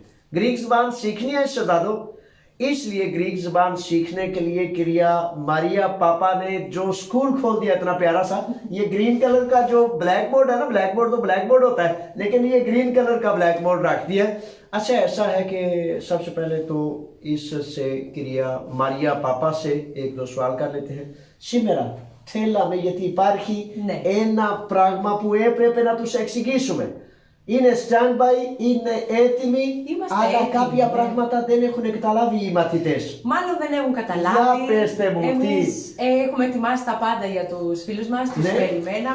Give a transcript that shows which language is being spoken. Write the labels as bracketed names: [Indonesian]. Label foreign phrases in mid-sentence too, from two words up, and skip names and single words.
[Urdu] گریک زبان سیکھنی ہے شہزادوں، اس لیے گریک زبان سیکھنے کے لیے کریا ماریا پاپا نے جو سکول کھول دیا اتنا پیارا سا. ये [English] green color [Urdu] کا جو [English] black board [Urdu] ہے نا, [English] black board [Urdu] तो [English] black board [Urdu] ہوتا ہے، لیکن یہ [English] green color [Urdu] का [English] black board [Urdu] رکھ دیا ہے. اچھا، ایسا ہے کہ سب سے پہلے تو اس سے کریا ماریا پاپا سے ایک دو سوال کر لیتے ہیں. [Greek] Σήμερα θέλαμε, γιατί υπάρχει ένα πράγμα που έπρεπε να τους εξηγήσουμε. Είναι standby, είναι έτοιμοι, αλλά κάποια πράγματα δεν έχουν καταλάβει οι μαθητές. Μάλλον δεν έχουν καταλάβει. Για πέστε μου, εμείς έχουμε ετοιμάσει τα πάντα για τους φίλους μας, τους περιμέναμε.